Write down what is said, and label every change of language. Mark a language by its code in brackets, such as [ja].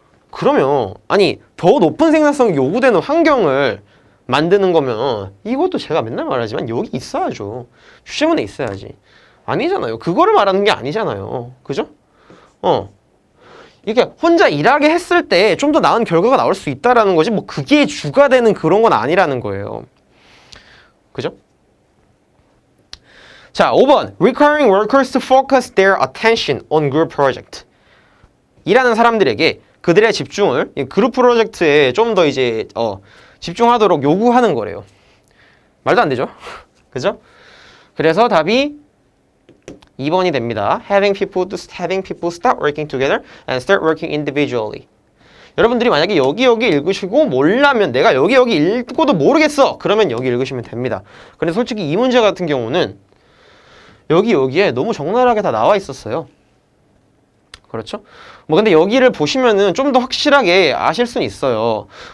[ko] 그러면 아니 더 높은 생산성이 요구되는 환경을 만드는 거면 이것도 제가 맨날 말하지만 여기 있어야죠. 주제문에 있어야지. 아니잖아요. 그거를 말하는 게 아니잖아요. 그죠? 이게 혼자 일하게 했을 때 좀 더 나은 결과가 나올 수 있다라는 거지 뭐 그게 주가 되는 그런 건 아니라는 거예요. 그죠? 자, 5번 [en] Requiring workers to focus their attention on group project. [ko] 일하는 사람들에게 그들의 집중을 그룹 프로젝트에 좀 더 이제 집중하도록 요구하는 거래요. 말도 안 되죠? 그죠? 그래서 답이 2번이 됩니다. [en] Having people stop working together and start working individually. [ko] 여러분들이 만약에 여기 읽으시고 몰라면 내가 여기 읽고도 모르겠어. 그러면 여기 읽으시면 됩니다. 근데 솔직히 이 문제 같은 경우는 여기에 너무 적나라하게 다 나와 있었어요. 그렇죠? 뭐 근데 여기를 보시면은 좀 더 확실하게 아실 수는 있어요.